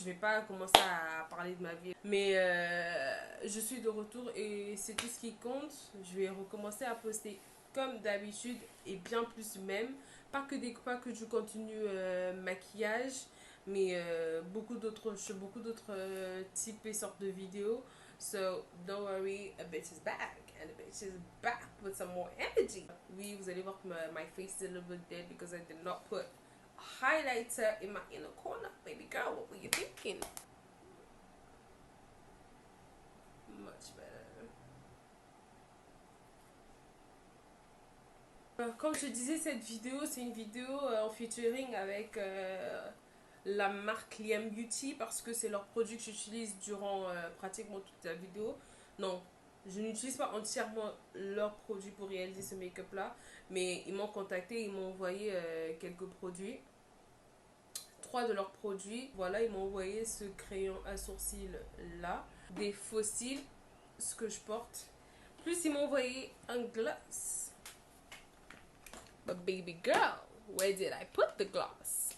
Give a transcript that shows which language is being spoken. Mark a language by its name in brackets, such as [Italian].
[French] Je vais pas commencer à parler de ma vie, mais je suis de retour et c'est tout ce qui compte. Je vais recommencer à poster comme d'habitude et bien plus même. Pas que du contenu maquillage, mais beaucoup d'autres types et sortes de vidéos. [English] So, don't worry, a bitch is back. And a bitch is back with some more energy. [French] Oui, vous allez voir que [English] my face is a little bit dead because I did not put a highlighter in my inner corner. Baby girl, what were you thinking? Much better. [French] Comme je disais, cette vidéo, c'est une vidéo en featuring avec la marque Liam Beauty parce que c'est leur produit que j'utilise durant pratiquement toute la vidéo. Non, je n'utilise pas entièrement leur produit pour réaliser ce make-up là, mais ils m'ont contacté, ils m'ont envoyé quelques produits. 3 de leurs produits. Voilà, ils m'ont envoyé ce crayon à sourcils là, des fossiles, ce que je porte. Plus ils m'ont envoyé un gloss. [English] But baby girl, where did I put the gloss?